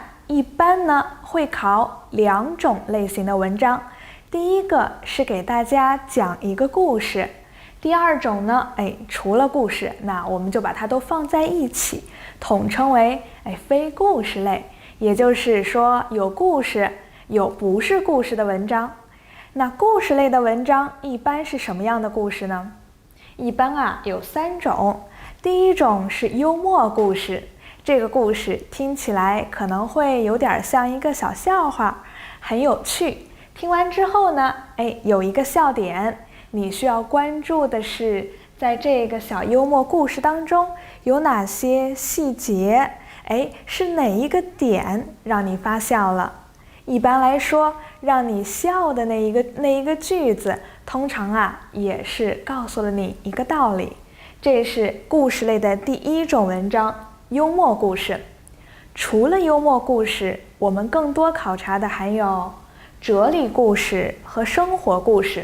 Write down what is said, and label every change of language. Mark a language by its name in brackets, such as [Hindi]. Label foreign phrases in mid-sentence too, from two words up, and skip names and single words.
[Chinese] 一般呢會考2種類型的文章，第一個是給大家講一個故事，第2種呢，除了故事，那我們就把它都放在一起，統稱為非故事類，也就是說有故事，有不是故事的文章。那故事類的文章一般是什麼樣的故事呢？一般有3種，第一種是幽默故事。這個故事聽起來可能會有點像一個小笑話，很有趣。聽完之後呢，有一個笑點，你需要關注的是，在這個小幽默故事當中有哪些細節，是哪一個點讓你發笑了？一般來說，讓你笑的那一個句子，通常也是告訴了你一個道理。這是故事類的第1種文章。幽默故事。除了幽默故事，我們更多考察的還有哲理故事和生活故事。